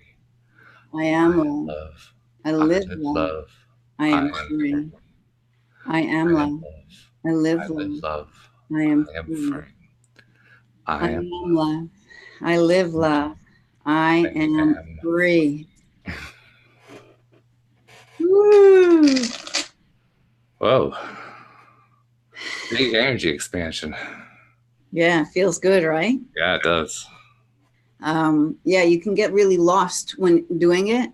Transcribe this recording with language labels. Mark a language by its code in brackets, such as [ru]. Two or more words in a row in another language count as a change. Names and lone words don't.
[en] I I am am love. Love. I I live live love. love. I I am am free. free. I am I am love. Love. I live I live love. love. I am I am free. free. I I am am love. I live love. I am am free. Woo! Whoa. Big energy expansion. Yeah, feels good, right? Yeah, it does. Yeah, you can get really lost when doing it.